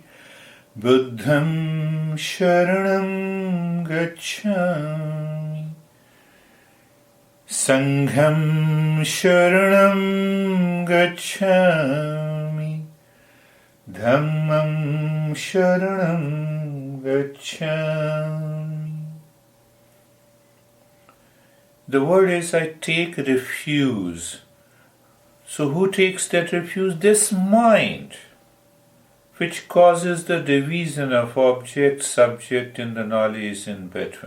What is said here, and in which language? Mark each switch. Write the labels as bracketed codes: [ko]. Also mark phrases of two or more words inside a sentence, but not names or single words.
[pi] Buddham Sharanam Gacchami. Sangham Sharanam Gacchami. Dhammam Sharanam Gacchami. [en] The word is I take refuge. So who takes that refuge? This mind, which causes the division of object, subject, and the knowledge in between.